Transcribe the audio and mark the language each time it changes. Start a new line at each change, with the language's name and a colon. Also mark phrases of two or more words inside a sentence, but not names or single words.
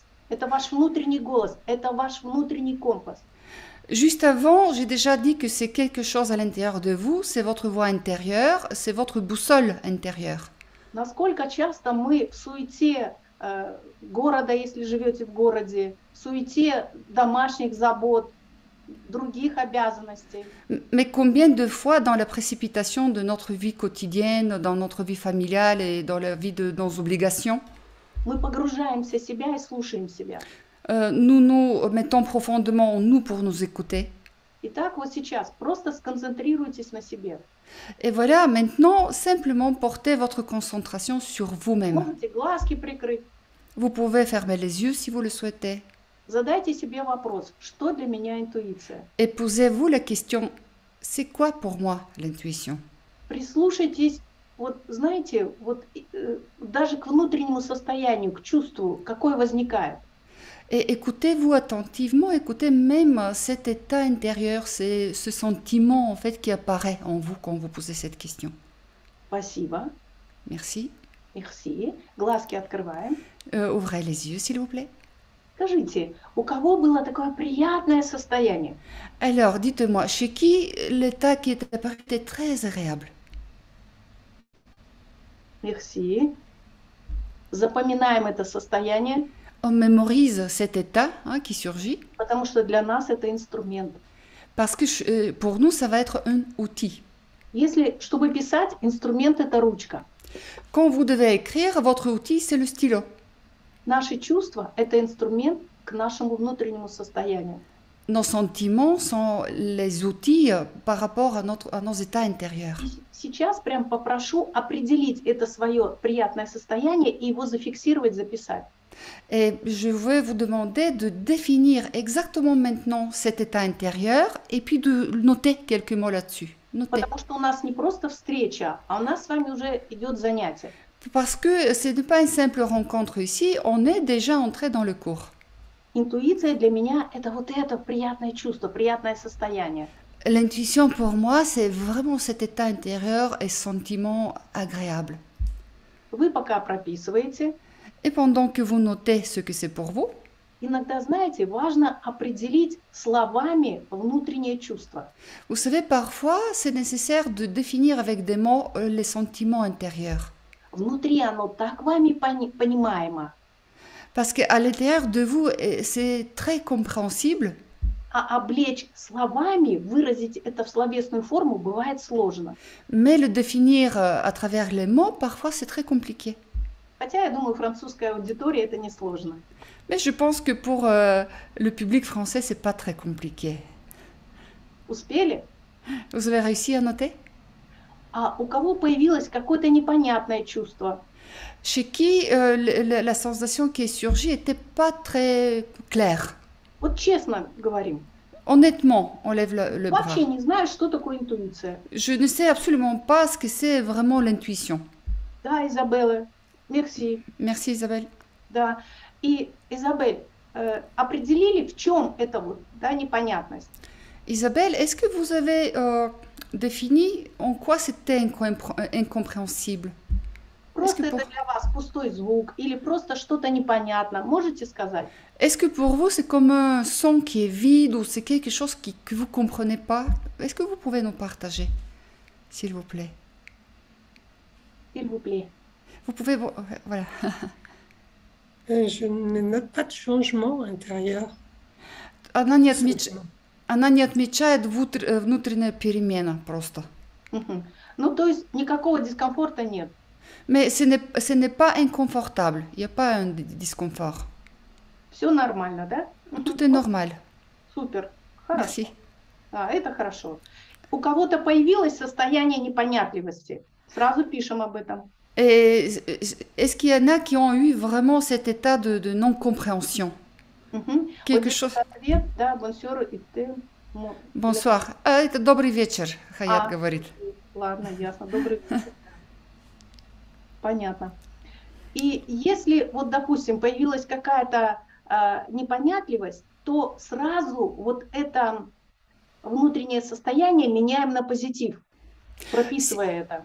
Russian: Это ваш внутренний голос, это ваш внутренний компас.
French: Juste avant, j'ai déjà dit que c'est quelque chose à l'intérieur de vous, c'est votre voix intérieure, c'est votre boussole intérieure.
Russian: Насколько часто мы в суете города, если живете в городе, в суете домашних забот, других обязанностей,
French: Mais combien de fois dans la précipitation de notre vie quotidienne, dans notre vie familiale et dans la vie de nos obligations,
Russian: мы погружаемся в себя и слушаем себя.
French: nous nous mettons profondément en nous pour nous écouter.
Russian: Итак, вот сейчас просто сконцентрируйтесь на себе.
French: Et voilà, maintenant, simplement portez votre concentration sur vous-même.
Russian: Можете глазки прикрыть.
French: Vous pouvez fermer les yeux si vous le souhaitez.
Russian: Задайте себе вопрос, что для меня интуиция?
French: Et posez-vous la question, c'est quoi pour moi l'intuition?
Russian: Прислушайтесь, вот знаете, вот даже к внутреннему состоянию, к чувству, какое возникает.
French: Et écoutez-vous attentivement, écoutez même cet état intérieur, ce sentiment en fait qui apparaît en vous quand vous posez cette question.
Russian: Спасибо.
French: Merci. Merci.
Russian: Глазки открываем.
French: Ouvrez les yeux s'il vous plaît.
Russian: Скажите, у кого было такое приятное состояние?
French: Alors, dites-moi, chez qui l'état qui est apparu était très agréable? Merci.
Russian: Zapomинаем это состояние,
French: On mémorise cet état qui surgit
Russian: потому что для нас это инструмент.
French: parce que pour nous, ça va être un outil.
Russian: Если, чтобы писать, инструмент это ручка.
French: Quand vous devez écrire, votre outil, c'est le stylo.
Russian: Наши чувства это инструмент к нашему внутреннему состоянию.
French: Nos sentiments sont les outils par rapport à nos états intérieurs.
Russian: Сейчас прям попрошу определить это свое приятное состояние и его зафиксировать, записать.
French: Et je vais vous demander de définir exactement maintenant cet état intérieur et puis de noter quelques mots là-dessus. Notez.
Russian: Потому что у нас не просто встреча, а у нас с вами уже идет занятие.
French: Parce que ce n'est pas une simple rencontre ici, on est déjà entré dans le cours.
Russian: Интуиция для меня это вот это приятное чувство, приятное состояние.
French: L'intuition pour moi, c'est vraiment cet état intérieur et sentiment agréable.
Russian: Вы пока прописываете.
French: Et pendant que vous notez ce que c'est pour vous,
Russian: иногда, знаете, важно определить словами внутреннее чувство.
French: Vous savez, parfois, c'est nécessaire de définir avec des mots les sentiments intérieurs.
Russian: внутри оно так вами понимаемо,
French: Parce qu'à l'intérieur de vous, c'est très compréhensible,
Russian: а облечь словами, выразить это в словесную форму бывает сложно.
French: mais le définir à travers les mots, parfois c'est très compliqué.
Russian: Хотя, я думаю, французская аудитория это не сложно.
French: Mais je pense que pour le public français, c'est pas très compliqué.
Russian: Успели?
French: Vous avez réussi à noter?
Russian: А у кого появилось какое-то непонятное чувство?
French: Chez qui la sensation qui est surgie n'était pas très claire.
Russian: Вот честно говорим,
French: Honnêtement, on lève le bras.
Russian: вообще не знаю, что такое интуиция.
French: Je ne sais absolument pas ce que c'est vraiment l'intuition.
Russian: Да, Изабелла, мерси,
French: Merci Isabelle.
Russian: да. И, Изабель, определили, в чем это вот, да, непонятность?
French: Isabelle, est-ce que vous avez défini en quoi c'était incompréhensible?
Russian: Просто
French: Est-ce que
Russian: это для вас пустой звук или просто что-то непонятно? Можете сказать?
French: Est-ce que pour vous c'est comme un son qui est vide ou c'est quelque chose que vous ne comprenez pas? Est-ce que vous pouvez nous partager, s'il vous plaît? S'il vous plaît. Vous pouvez... Voilà. Je ne note pas de changement intérieur.
Russian: Она не отмечает внутренняя перемена просто. Мгм. Ну, то есть никакого дискомфорта нет.
French: Mais ce n'est pas inconfortable. Il n'y a pas un disconfort.
Russian: Все нормально, да? Мгм.
French: Tout est normal.
Russian: Супер. Хорошо.
French: Merci.
Russian: А, это хорошо. У кого-то появилось состояние непонятливости. Сразу пишем об этом.
French: Et est-ce qu'il y en a qui ont eu vraiment cet état de non-compréhension? Мгм. Quelque
Russian: Вот
French: chose...
Russian: здесь ответ, да, бонсёр и ты.
French: Bonsoir.
Russian: Это добрый вечер, Хаят говорит. Ладно, ясно. Добрый вечер. Понятно. И если, вот, допустим, появилась какая-то непонятливость, то сразу вот это внутреннее состояние меняем на позитив, прописывая это.